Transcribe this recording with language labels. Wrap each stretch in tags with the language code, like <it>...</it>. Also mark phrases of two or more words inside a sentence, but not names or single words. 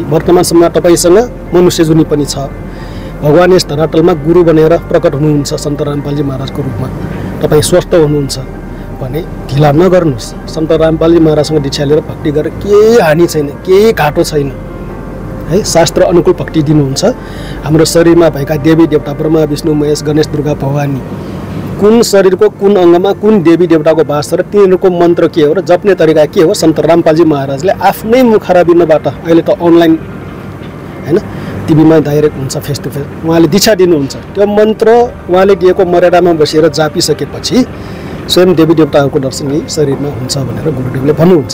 <ne>वर्तमान समयमा तपाईसँग मनुष्य जुनी पनि छ। भगवान यस धरातलमा गुरु बनेर प्रकट हुनुहुन्छ सन्त रामपालजी महाराजको रूपमा। तपाईँ स्वस्थ हुनुहुन्छ भने ढिला नगर्नुहोस्। सन्त रामपालजी महाराजसँग दीक्षा लिएर भक्ति गरेर केही हानि छैन, केही घाटो छैन है। शास्त्र अनुकूल भक्ति दिनुहुन्छ। हाम्रो शरीरमा भएका देवी देवता ब्रह्मा विष्णु महेश गणेश दुर्गा भवानी कुन शरीरको कुन अङ्गमा कुन देवी देवताको वास छ र तिनीहरूको मन्त्र के हो र जप्ने तरिका के हो, सन्त रामपालजी महाराजले आफ्नै मुखारबिन्दबाट अहिले त अनलाइन हैन टिभीमा डाइरेक्ट हुन्छ</ne> <en>face to face</en> <ne>उहाँले दीक्षा दिनुहुन्छ। त्यो मन्त्र उहाँले दिएको मर्यादामा बसेर जापिसकेपछि स्वयं देवी देवताहरूको दर्शन यही शरीरमा हुन्छ भनेर गुरुदेवले भन्नुहुन्छ।</ne>